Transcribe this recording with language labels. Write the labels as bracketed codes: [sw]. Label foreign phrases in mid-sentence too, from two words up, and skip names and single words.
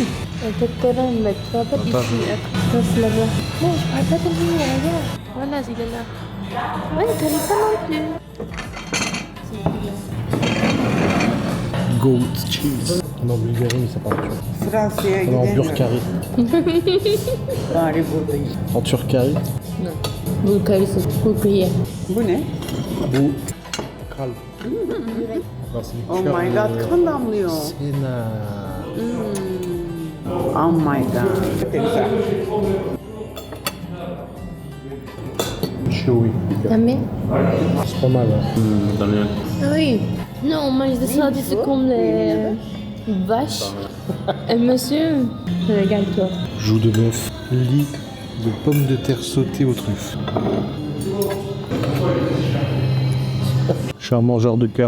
[fr] Peut-être ta reine, mais tu vas pas ici. Ça c'est là-bas. Non, je parle pas de lui, regarde. Voilà, il est là. Ouais, t'arrives pas non plus. [en] Goat cheese. [fr] On est en Bulgarie, mais ça parle turc. [tr] Fransa'ya [fr] On est en [tr] gidemiyorum. Burkari. Bari buradayım. En Turkari. [fr] Non. Bulgarie, c'est Bulgarie. [tr] Bu ne? Bu. Kalp. [en] Oh my god, [tr] kan damlıyor. [fr] Sénat. [en] Oh my god. [tr] Çok güzel. [en] Chewy. [fr] T'aimes bien? C'est pas mal. Hein. Ah oui. Non, on mange des salades ici comme les vaches. Et monsieur, regarde-toi. Joues de bœuf. Lit de pommes de terre sautées aux truffes. Je suis un mangeur de cœur.